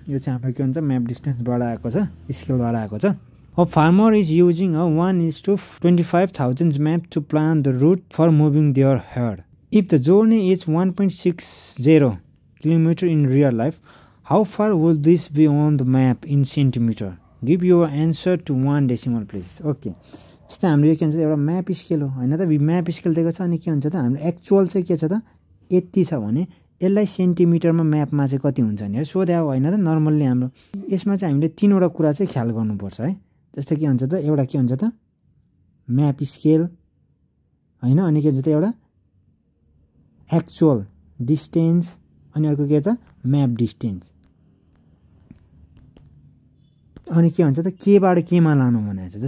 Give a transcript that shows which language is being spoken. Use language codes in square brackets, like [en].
[ne] यो चाहिँ हाम्रो के भन्छ म्याप डिस्टेन्सबाट आएको छ स्केलबाट आएको छ। [en] A farmer is using a 1:25,000 map to plan the route for moving their herd. If the journey is 1.60 km in real life, how far will this be on the map in centimeter? Give your answer to 1 decimal place. Okay. [ne] जस्तै हाम्रो यो के भन्छ एउटा map scale हो हैन त। Map scale दिएको छ अनि के हुन्छ त हाम्रो एक्चुअल चाहिँ के छ त यति छ भने यसलाई सेन्टिमिटरमा म्यापमा चाहिँ कति हुन्छ नि सोध्या हो हैन त। नर्मल्ली हाम्रो यसमा चाहिँ हामीले तीनवटा कुरा चाहिँ ख्याल गर्नुपर्छ है। जस्तै के हुन्छ त एउटा के हुन्छ त म्याप स्केल हैन अनि के हुन्छ त एउटा एक्चुअल डिस्टेन्स अनि अर्को के छ म्याप डिस्टेन्स अनि के भन्छ त केबाट केमा लानु भनेको छ।